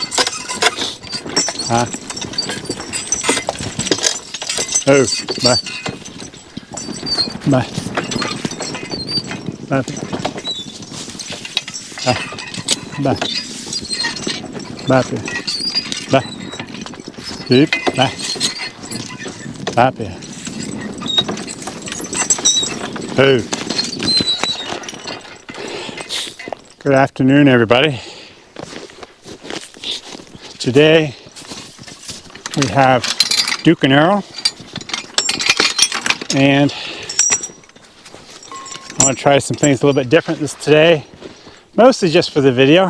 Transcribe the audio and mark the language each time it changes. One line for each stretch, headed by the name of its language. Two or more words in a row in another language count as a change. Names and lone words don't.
English: Ha. Oh, bye. Bye. Bye. Bye. Bye. Bye. Beep. Bye. Bye. Oh. Good afternoon, everybody. Today we have Duke and Earl, and I want to try some things a little bit different today, mostly just for the video.